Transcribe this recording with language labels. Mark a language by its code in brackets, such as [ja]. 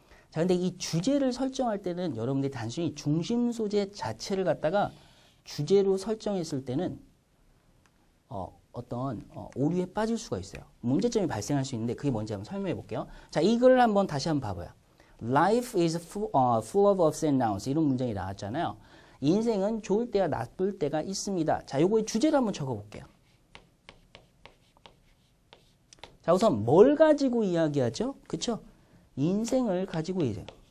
[ko] 자, 근데 이 주제를 설정할 때는 여러분들이 단순히 중심 소재 자체를 갖다가 주제로 설정했을 때는 어떤 오류에 빠질 수가 있어요. 문제점이 발생할 수 있는데 그게 뭔지 한번 설명해 볼게요. 자, 이 글을 한번 다시 한번 봐봐요. [en] Life is full of ups and downs. [ko] 이런 문장이 나왔잖아요. 인생은 좋을 때와 나쁠 때가 있습니다. 자, 요거의 주제를 한번 적어 볼게요. 자, 우선 뭘 가지고 이야기하죠? 그쵸? 인생을 가지고 이제.